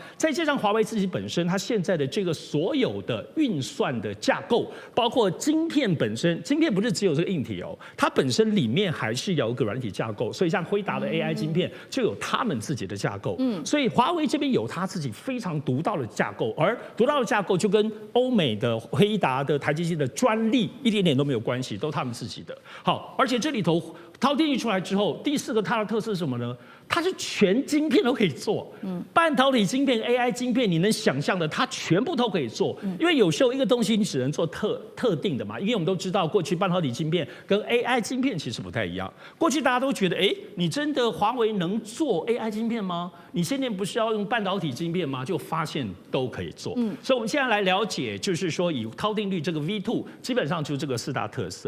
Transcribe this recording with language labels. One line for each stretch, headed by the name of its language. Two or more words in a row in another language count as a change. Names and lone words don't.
Chinese: 再加上華為自己本身，它現在的這個所有的運算的架構，包括晶片本身，晶片不是只有這個硬體哦，它本身裡面還是有一個軟體架構。所以像輝達的 AI 晶片就有他們自己的架構。所以華為這邊有它自己非常獨到的架構，而獨到的架構就跟歐美的輝達的台積電的專利一點點都沒有關係，都他們自己的。好，而且這裡頭饕餮力出來之後，第4個它的特色是什麼呢？它是全晶片都可以做，半導體晶片、AI 晶片，你能想象的，它全部都可以做。因為有時候一個東西你只能做特定的嘛，因為我們都知道，過去半導體晶片跟 AI 晶片其實不太一樣。過去大家都覺得，你真的華為能做 AI 晶片嗎？你现在不是要用半導體晶片嗎？就發現都可以做。所以我們現在來了解，就是說以饕餮率這個 V2，基本上就是這個4大特色。